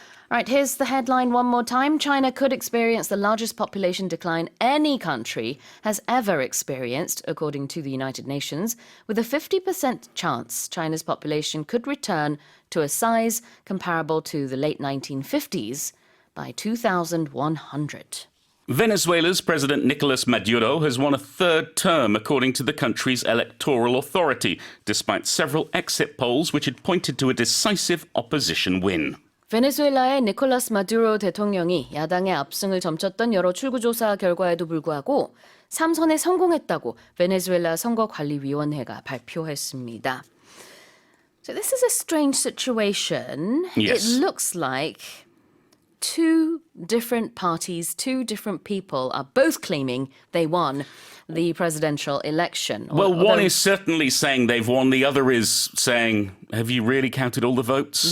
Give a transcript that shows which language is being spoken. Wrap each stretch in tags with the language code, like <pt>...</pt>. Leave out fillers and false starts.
<en>All right, here's the headline one more time. China could experience the largest population decline any country has ever experienced, according to the United Nations, with a 50% chance China's population could return to a size comparable to the late 1950s by 2100. Venezuela's President Nicolas Maduro has won a third term, according to the country's electoral authority, despite several exit polls which had pointed to a decisive opposition win.</en> <ko>베네수엘라의 니콜라스 마두로 대통령이 야당의 압승을 점쳤던 여러 출구조사 결과에도 불구하고 3선에 성공했다고 베네수엘라 선거관리위원회가 발표했습니다.</ko> <en>So this is a strange situation. Yes. It looks like two different parties, two different people are both claiming they won the presidential election. Well, one is certainly saying they've won. The other is saying, have you really counted all the votes?</en>